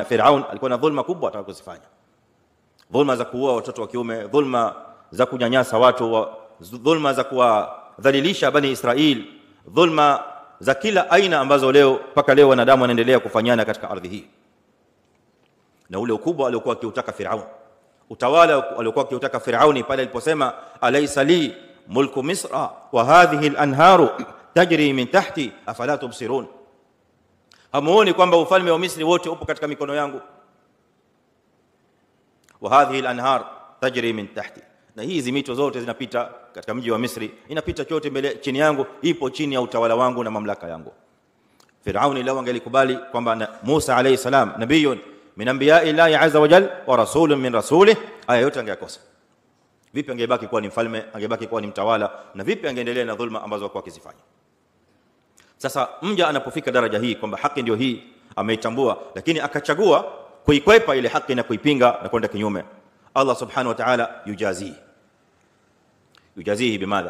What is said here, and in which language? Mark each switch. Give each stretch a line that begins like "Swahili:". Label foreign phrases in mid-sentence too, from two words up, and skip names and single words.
Swahili: Firaun alikuwa na dhulma kubwa anataka kuzifanya, dhulma za kuua watoto wa kiume, dhulma za kunyanyasa watu, dhulma za kuwadhalilisha bani Israil, dhulma za kila aina ambazo mpaka leo wanadamu wanaendelea kufanyana katika ardhi hii. na ule ukubwa aliokuwa akiutaka Firaun, utawala aliokuwa akiutaka Firauni pale aliposema
Arabic: أليس لي ملك مصر وهذه الأنهار تجري من تحتي أفلا تبصرون,
Swahili: hamuoni kwamba ufalme wa Misri wote upo katika mikono yangu?
Arabic: وهذه الأنهار تجري من تحتي,
Swahili: na hizi mito zote zinapita katika mji wa Misri, inapita chote mbele chini yangu, ipo chini ya utawala wangu na mamlaka yangu. Firauni lao angelikubali kwamba Musa
Arabic: عليه السلام نبي من أنبياء الله عز وجل ورسول من رسله,
Swahili: haya yote angeyakosa. Vipi angebaki kuwa ni mfalme, angebaki kuwa ni mtawala, na vipi angeendelea na dhulma ambazo alikuwa akizifanya? Sasa mja anapofika daraja hii kwamba haki ndio hii ameitambua, lakini akachagua kuikwepa ile haki na kuipinga na kwenda kinyume,
Arabic: الله سبحانه وتعالى يجازيه بماذا?